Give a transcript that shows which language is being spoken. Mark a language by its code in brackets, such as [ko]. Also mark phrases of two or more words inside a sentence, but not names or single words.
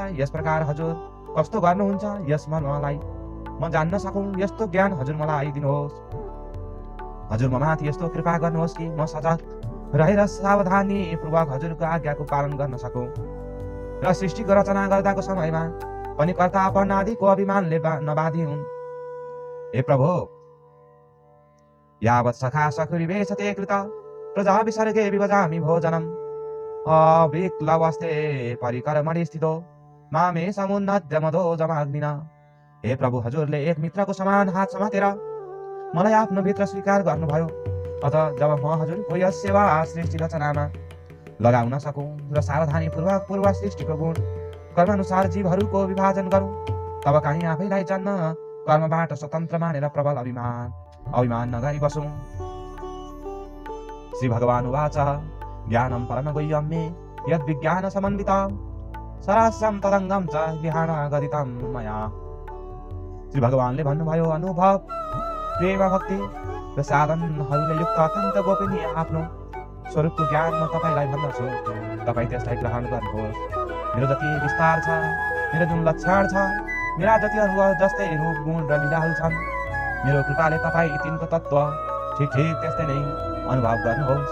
[ne] यस प्रकार हजुर कस्तो गर्नुहुन्छ यस मर्मलाई म जान्न सकौँ, यस्तो ज्ञान हजुर मलाई दिनुहोस्। हजुर म माथि यस्तो कृपा गर्नुहोस् कि म सजग रहेर सावधानी पूर्वक हजुरको आज्ञाको पालन गर्न सकौँ र सृष्टिको रचना गर्दाको समयमा पनि कर्तापन आदिको अभिमानले नबाधी हुन्। हे प्रभु, [sa] यावत् सखा सखुरी वेशते कृत प्रजा विसर्गे विभजामि भोजनम् अविक्लवस्ते परिकर्मणि स्थितो मामे समुन्नद्य मदो जमाग्निना। [ne] हे प्रभु, हजुरले एक मित्रको समान हात समातेर मलाई आफ्नो भित्र स्वीकार गर्नुभयो। अत जब म हजुरको यस सेवा सृष्टि रचनामा लगाउन सकौँ र सावधानी पूर्वक पूर्व सृष्टिको गुण कर्मानुसार जीवहरूको विभाजन गरौँ, तब कहीँ आफैलाई जन्म कर्मबाट स्वतन्त्र मानेर प्रबल अभिमान नगरी बसौँ। [sa] श्री भगवान उवाच ज्ञानं परमगुह्यं मे यद्विज्ञान समन्वितं सरास्यं तदङ्गं च ज्ञान गदितं मया। [ne] श्री भगवानले भन्नुभयो, अनुभव, प्रेम, भक्ति र साधनहरूले युक्त अत्यन्त गोपनीय आफ्नो स्वरूपको ज्ञान म तपाईँलाई भन्दछु। तपाईँ त्यसलाई ग्रहण गर्नुहोस्। मेरो जति विस्तार छ, मेरो जुन लक्षण छ, मेरा जतिहरू जस्तै रूप, गुण र लीलाहरू छन्, मेरो कृपाले तपाईँ तिनको तत्त्व ठिक त्यस्तै नै अनुभव गर्नुहोस्।